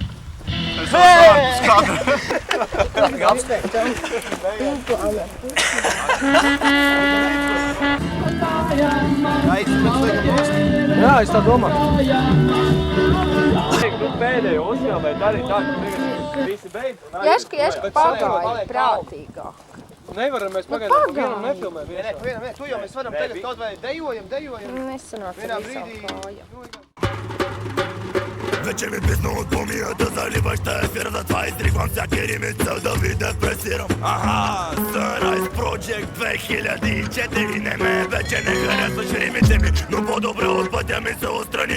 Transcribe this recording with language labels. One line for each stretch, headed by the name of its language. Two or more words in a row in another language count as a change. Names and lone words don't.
Latvian: Jā, es tā domāju. Pēdējo uzfilmēt arī tā, ka visi beidz. Ieški pagāja prātīgāk. Nevaram mēs pagaidām pa vienam nefilmēt. Nē, pa vienam, nē, tu jau mēs varam tagad kaut vai dejojam. Nesanāk Vienā brīdī.
Bulgarian: Вечер ми писно от помията, заливаща ефира, затова изтригвам всяки рими с цел да ви депресирам. Аха, Sunrise Project 2004. Не ме вече не харесваш римите ми, но по-добре от пътя ми се отстрани.